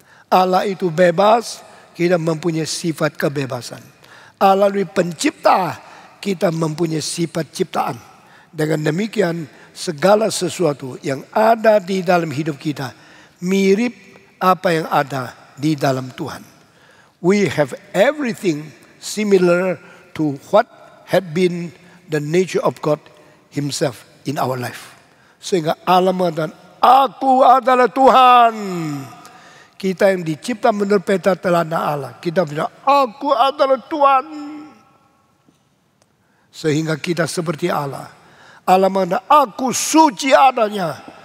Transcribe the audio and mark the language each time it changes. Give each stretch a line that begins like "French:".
Indonesian: Allah itu bebas, kita mempunyai sifat kebebasan. Allah lebih pencipta, kita mempunyai sifat ciptaan. Dengan demikian segala sesuatu yang ada di dalam hidup kita mirip apa yang ada di dalam Tuhan.
English: We have everything similar to what had been the nature of God himself in our life.
Indonesian: Sehingga Allah mengatakan, aku adalah Tuhan. Kita yang dicipta menurut peta teladan Allah. Kita bilang, aku adalah Tuhan. Sehingga kita seperti Allah. Allah mengatakan, aku suci adanya.